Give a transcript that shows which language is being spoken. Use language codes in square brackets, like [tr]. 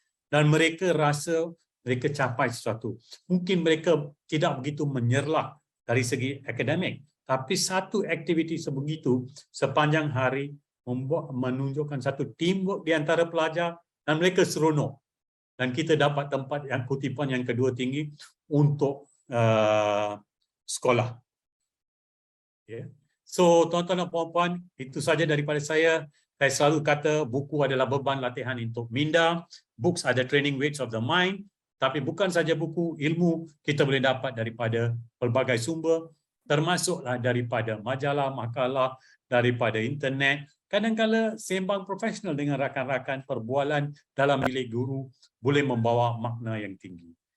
[ms] Dan mereka rasa mereka capai sesuatu. Mungkin mereka tidak begitu menyerlah dari segi akademik, tapi satu aktiviti sebegitu sepanjang hari menunjukkan satu teamwork di antara pelajar dan mereka seronok. Dan kita dapat tempat yang kutipan yang kedua tinggi untuk sekolah. [en] Yeah. [ms] So tuan-tuan dan puan-puan, itu saja daripada saya. Saya selalu kata buku adalah beban latihan untuk minda. [en] Books are the training weights of the mind. [ms] Tapi bukan saja buku, ilmu kita boleh dapat daripada pelbagai sumber, termasuklah daripada majalah, makalah, daripada internet. Kadang-kadang sembang profesional dengan rakan-rakan, perbualan dalam bilik guru boleh membawa makna yang tinggi.